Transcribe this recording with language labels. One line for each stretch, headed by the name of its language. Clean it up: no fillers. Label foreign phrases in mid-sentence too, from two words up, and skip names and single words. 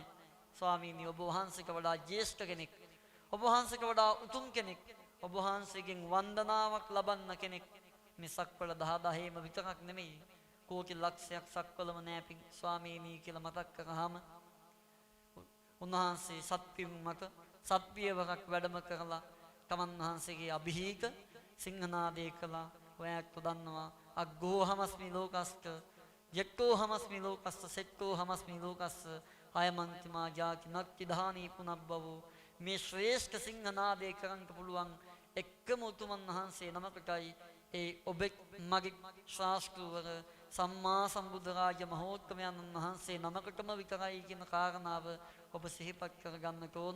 Sinhala: ස්වාමීනි ඔබ වහන්සේට වඩා ජ්‍යෙෂ්ඨ කෙනෙක්, ඔබ වහන්සේට වඩා උතුම් කෙනෙක්, ඔබ වහන්සේගෙන් වන්දනාවක් ලබන්න කෙනෙක් මේ සක්වල 10000ෙම විතරක් නෙමෙයි කෝටි ලක්ෂයක් සක්වලම නෑ පින් ස්වාමීනි කියලා මතක් කරාම උන්වහන්සේ සත්පින් මත සත්පියවරක් වැඩම කරලා තමන් වහන්සේගේ අභිහිත සිංහනාදේ කළා. ඔයත් දන්නවා
Pali: අග්ගෝ හමස්මි ලෝකස්ත යක්කෝ හමස්මි ලෝකස්ත සෙක්කෝ හමස්මි ලෝකස්ස අයමන්තිමා ජාති නක්ති ධානී පුනබ්බවෝ.
Sinhala: මේ ශ්‍රේෂ්ඨ සිංහනාදේ කරන්න පුළුවන් එක්කම උතුමන් වහන්සේ නමකටයි ඒ ඔබෙක් මගේ ශාස්ත්‍රවර සම්මා සම්බුද්ධ රාජ මහෝත්තමයන් වහන්සේ නමකටම විතරයි කියන කාරණාව ඔබ සිහිපත් කරගන්නට ඕන.